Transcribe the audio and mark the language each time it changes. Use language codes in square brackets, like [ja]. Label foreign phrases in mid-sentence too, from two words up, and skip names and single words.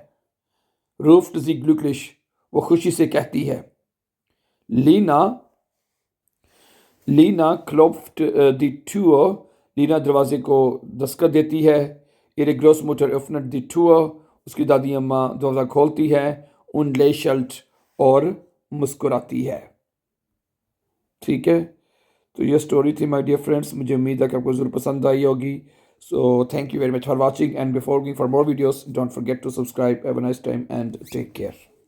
[de] ruft sie glücklich, [ur] वो खुशी से कहती है। [de] लीना klopft die Tür, [ur] लीना दरवाजे को दस्तक देती है। [de] ihre Großmutter öffnet die Tür, [ur] उसकी दादी अम्मा दरवाज़ा खोलती है। [de] und lächelt, [ur] और मुस्कुराती है। ठीक है। तो ये स्टोरी थी [en] my dear friends, [ur] मुझे उम्मीद है कि आपको ज़रूर पसंद आई होगी। [en] so thank you very much for watching, and before going for more videos don't forget to subscribe. have a nice time and take care.